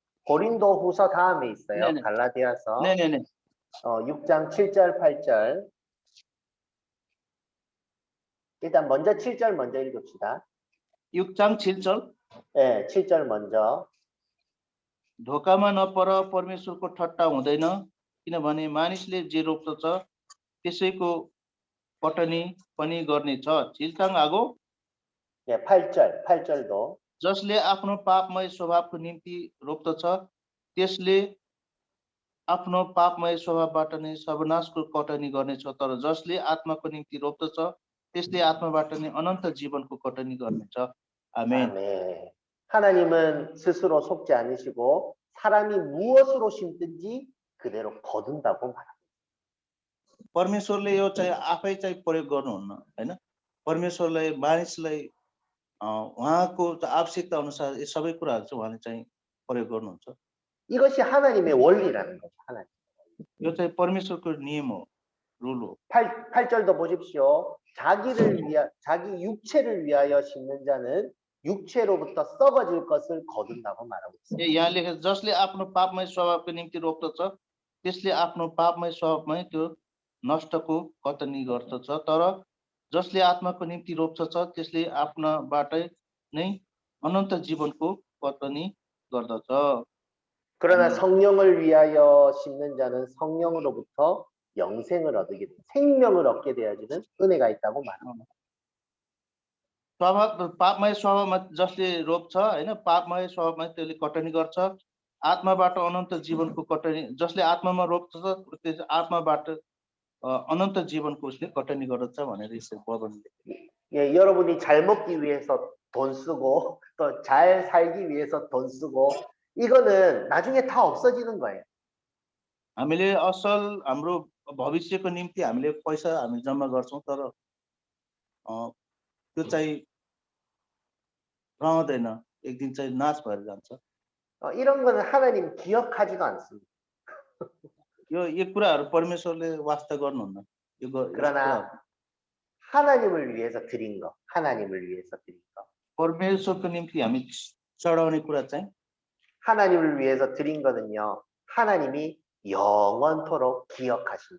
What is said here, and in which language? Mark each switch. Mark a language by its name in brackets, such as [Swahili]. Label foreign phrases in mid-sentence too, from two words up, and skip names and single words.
[Korean] 고린도 후서 다음에 있어요. 네네. 갈라디아서 네네네. 6장 7절 8절. 일단 먼저 7절 먼저 읽읍시다. 6장 7절. 네, 7절 먼저. [Nepali] धोकामा नपर परमेश्वरको ठट्टा हुँदैन किनभने मानिसले जे रोप्दछ त्यसैको कटनी पनि गर्नेछ छिल्चाङ आगो [Korean] 네, 8절도. [Nepali] जसले आफ्नो पापमय स्वभावको निम्ति रोप्दछ त्यसले आफ्नो पापमय स्वभावबाट नै सर्वनाशको कटनी गर्नेछ तर जसले आत्माको निम्ति रोप्दछ त्यसले आत्माबाट नै अनन्त जीवनको कटनी गर्नेछ आमेन [Korean] 아멘. 하나님은 스스로 속지 않으시고 사람이 무엇으로 심든지 그대로 거둔다고 말합니다. [Nepali] परमेश्वरले यो चाहिँ आफै चाहिँ प्रयोग गर्नुहुन्न हैन परमेश्वरलाई मानिसलाई उहाँको आवश्यकता अनुसार यो सबै कुराहरू चाहिँ उहाँले चाहिँ प्रयोग गर्नुहुन्छ [Korean] 이것이 하나님의 원리라는 거죠. 하나님. [Nepali] यो चाहिँ परमेश्वरको नियम हो रुल हो [Korean] 8절도 보십시오. 자기 육체를 위하여 심는 자는 육체로부터 썩어질 것을 거둔다고 말하고 있습니다. [Nepali] यहाँ लेखेको जसले आफ्नो पापमय स्वभावको निम्ति रोप्दछ त्यसले आफ्नो पापमय स्वभावमै त्यो नष्टको कटनी गर्दछ तर जसले आत्माको निम्ति रोप्दछ त्यसले आफ्नाबाटै नै अनन्त जीवनको कटनी गर्दछ [Korean] 그러나 성령을 위하여 심는 자는 성령으로부터 영생을 얻게 돼 생명을 얻게 되어지는 은혜가 있다고 말합니다. [Nepali] स्वभाव पापमय स्वभावमा जसले रोप्छ हैन पापमय स्वभावमा त्यसले कटनी गर्छ आत्माबाट अनन्त जीवनको कटनी जसले आत्मामा रोप्छ त्यस आत्माबाट अनन्त जीवनको उसले कटनी गर्दछ भनेर यसरी वर्णन [Korean] 예, 여러분이 잘 먹기 위해서 돈 쓰고 또 잘 살기 위해서 돈 쓰고 이거는 나중에 다 없어지는 거예요. [Nepali] हामीले असल हाम्रो भविष्यको निम्ति हामीले पैसा हामी जम्मा गर्छौं तर त्यो चाहिँ रहँदैन एक दिन चाहिँ नाश भएर जान्छ [Korean] 이런 거는 하나님 기억하지도 않습니다. [Nepali] यो कुराहरू परमेश्वरले वास्ता गर्नुहुन्न यो [Korean] 그러나 하나님을 위해서 드린 거, 하나님을 위해서 드린 거. [Nepali] परमेश्वरको निम्ति हामी चढाउने कुरा चाहिँ [Korean] 하나님을 위해서 드린 거는요. 하나님이 영원토록 기억하신다.